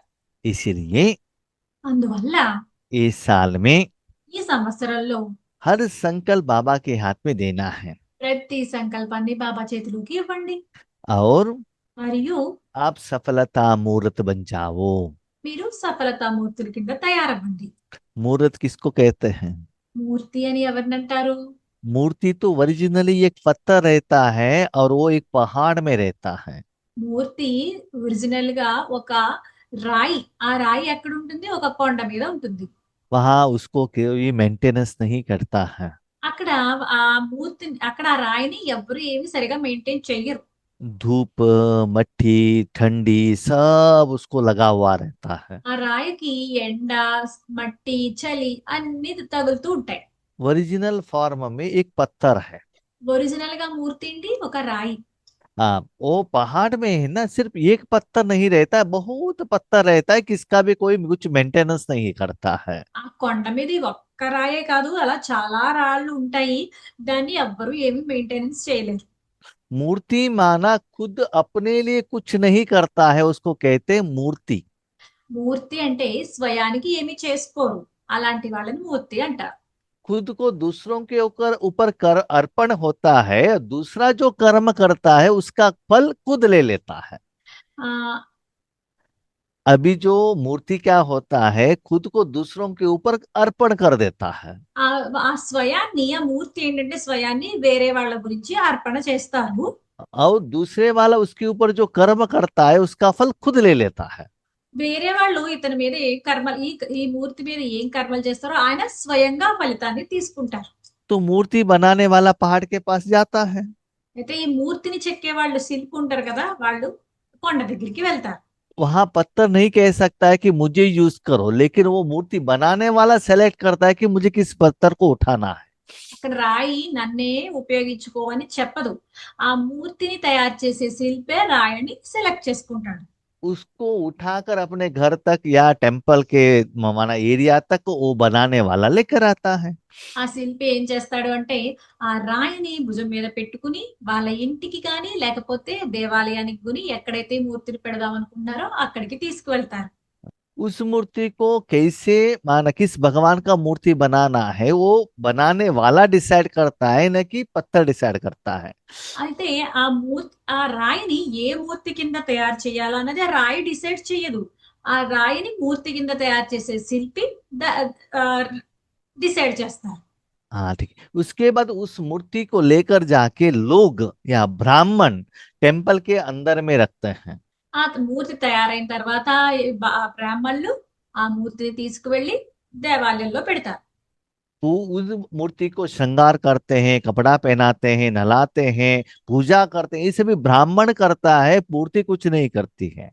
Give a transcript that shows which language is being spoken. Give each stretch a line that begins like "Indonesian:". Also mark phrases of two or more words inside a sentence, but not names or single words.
Hindi: इसलिए
Telugu: అందువల్ల
Hindi: इस साल में
Telugu: ఈ సంవత్సరంలో
Hindi: हर संकल्प बाबा के हाथ में देना है
Telugu: ప్రతి సంకల్పాన్ని బాబా చేతిలోకి ఇవ్వండి.
Hindi: और
Telugu: మరియు
Hindi: आप सफलता मूर्त बन जाओ।
Telugu: మీరు సఫలతా మూర్తుల కింద తయారవ్వండి.
Hindi: मूर्त किसको कहते हैं?
Telugu: మూర్తి అని ఎవరినంటారు?
Hindi: मूर्ति तो ओरिजिनली एक पत्थर रहता है और वो एक पहाड़ में रहता है।
Telugu: మూర్తి ఒరిజినల్ గా ఒక రాయి. ఆ రాయి ఎక్కడ ఉంటుంది? ఒక కొండ మీద ఉంటుంది.
Hindi: वहां उसको कोई मेंटेनेंस नहीं करता है।
Telugu: అక్కడ ఆ మూర్తిని, అక్కడ ఆ రాయిని ఎవ్వరు ఏమి సరిగా మెయింటైన్ చెయ్యరు.
Hindi: धूप, मट्टी, ठंडी सब उसको लगा हुआ रहता है।
Telugu: ఆ రాయికి ఎండ, మట్టి, చలి అన్ని తగులుతూ ఉంటాయి.
Hindi: ओरिजिनल फॉर्म में एक पत्थर है।
Telugu: ఒరిజినల్ గా మూర్తి ఏంటి? ఒక రాయి.
Hindi: हाँ, वो पहाड़ में है ना, सिर्फ एक पत्थर नहीं रहता है, बहुत पत्थर रहता है, किसका भी कोई कुछ मेंटेनेंस नहीं करता है।
Telugu: ఆ కొండ మీద ఈ ఒక్క రాయే కాదు, అలా చాలా రాళ్ళు ఉంటాయి. దాన్ని ఎవ్వరు ఏమి మెయింటెనెన్స్ చేయలేరు.
Hindi: मूर्ति माना खुद अपने लिए कुछ नहीं करता है, उसको कहते हैं मूर्ति।
Telugu: మూర్తి అంటే స్వయానికి ఏమి చేసుకోరు. అలాంటి వాళ్ళని మూర్తి అంటారు.
Hindi: खुद को दूसरों के ऊपर ऊपर कर अर्पण होता है, दूसरा जो कर्म करता है उसका फल खुद ले लेता है। ఆ अभी जो मूर्ति क्या होता है, खुद को दूसरों के ऊपर अर्पण कर देता है।
Telugu: ఆ ఆ స్వయాన్ని, ఆ మూర్తి ఏంటంటే స్వయాన్ని వేరే వాళ్ళ గురించి అర్పణ చేస్తారు.
Hindi: और दूसरे वाला उसके ऊपर जो कर्म करता है उसका फल खुद ले लेता है।
Telugu: వేరే వాళ్ళు ఇతని మీద ఏ కర్మ, ఈ ఈ మూర్తి మీద ఏం కర్మలు చేస్తారో ఆయన స్వయంగా ఫలితాన్ని తీసుకుంటారు.
Hindi: तो मूर्ति बनाने वाला पहाड़ के पास जाता है।
Telugu: అయితే ఈ మూర్తిని చెక్కే వాళ్ళు, శిల్పి ఉంటారు కదా, వాళ్ళు కొండ దగ్గరికి వెళ్తారు.
Hindi: वहां पत्थर नहीं कह सकता है कि मुझे यूज करो, लेकिन वो मूर्ति बनाने वाला सेलेक्ट करता है कि मुझे किस पत्थर को उठाना है।
Telugu: అక్కడ రాయి నన్నే ఉపయోగించుకో అని చెప్పదు. ఆ మూర్తిని తయారు చేసే శిల్పే రాయిని సెలెక్ట్ చేసుకుంటాడు.
Hindi: उसको उठाकर अपने घर तक या टेम्पल के माना एरिया तक वो बनाने वाला लेकर आता है।
Telugu: ఆ శిల్పి ఏం చేస్తాడు అంటే ఆ రాయిని భుజం మీద పెట్టుకుని వాళ్ళ ఇంటికి కానీ లేకపోతే దేవాలయానికి గుని ఎక్కడైతే మూర్తిని పెడదాం అనుకున్నారో అక్కడికి తీసుకువెళ్తారు.
Hindi: उस मूर्ति को कैसे माना किस भगवान का मूर्ति बनाना है, वो बनाने वाला डिसाइड करता है, न कि पत्थर डिसाइड करता है।
Telugu: అయితే ఆ రాయిని ఏ మూర్తి కింద తయారు చేయాలో అన్నది ఆ రాయి డిసైడ్ చేయదు. ఆ రాయిని మూర్తి కింద తయారు చేసే శిల్పి డిసైడ్ చేస్తారు.
Hindi: हाँ ठीक है। उसके बाद उस मूर्ति को लेकर जाके लोग या ब्राह्मण टेम्पल के अंदर में रखते हैं।
Telugu: ఆ మూర్తి తయారైన తర్వాత ఈ బ్రాహ్మణులు ఆ మూర్తిని తీసుకువెళ్ళి దేవాలయంలో పెడతారు.
Hindi: वो उस मूर्ति को श्रृंगार करते हैं, कपड़ा पहनाते हैं, नहलाते हैं, पूजा करते हैं, ये सभी ब्राह्मण करता है, मूर्ति कुछ नहीं करती है।